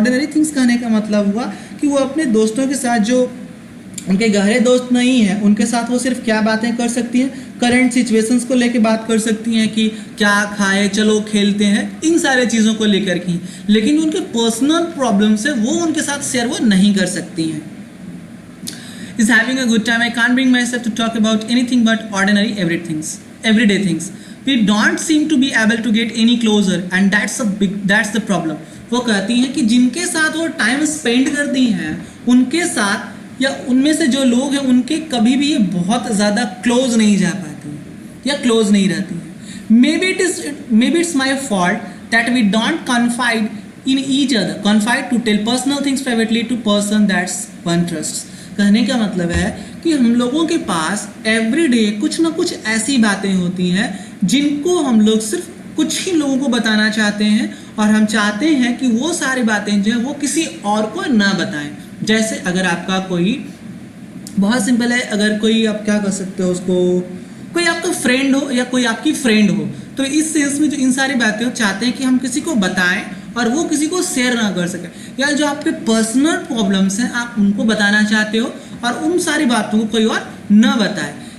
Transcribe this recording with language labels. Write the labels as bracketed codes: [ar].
[hi] Ordinary things कहने का मतलब हुआ कि वो अपने दोस्तों के साथ, जो उनके गहरे दोस्त नहीं हैं, उनके साथ वो सिर्फ क्या बातें कर सकती हैं, करंट सिचुएशंस को लेके बात कर सकती हैं कि क्या खाए, चलो खेलते हैं, इन सारे चीज़ों को लेकर की। लेकिन उनके पर्सनल प्रॉब्लम्स है वो उनके साथ शेयर वो नहीं कर सकती हैं। [en] is having a good time. I can't bring myself to talk about anything but ordinary everyday things. We don't seem to be able to get any closer and that's the problem. [hi] वो कहती हैं कि जिनके साथ वो time spend करती हैं, उनके साथ या उनमें से जो लोग हैं उनके कभी भी ये बहुत ज़्यादा क्लोज नहीं जा पाती या क्लोज नहीं रहती हैं। [en] Maybe it's my fault that we don't confide in each other. Confide to tell personal things privately to person that's one trusts. [hi] कहने का मतलब है कि हम लोगों के पास एवरीडे कुछ ना कुछ ऐसी बातें होती हैं जिनको हम लोग सिर्फ कुछ ही लोगों को बताना चाहते हैं और हम चाहते हैं कि वो सारी बातें जो है वो किसी और को ना बताएं। जैसे अगर आपका कोई, बहुत सिंपल है, अगर कोई, आप क्या कर सकते हो उसको, कोई आपका फ्रेंड हो या कोई आपकी फ्रेंड हो, तो इस सेंस में जो इन सारी बातें चाहते हैं कि हम किसी को बताएं और वो किसी को शेयर ना कर सके, या जो आपके पर्सनल प्रॉब्लम्स हैं आप उनको बताना चाहते हो और उन सारी बातों को कोई और न बताए।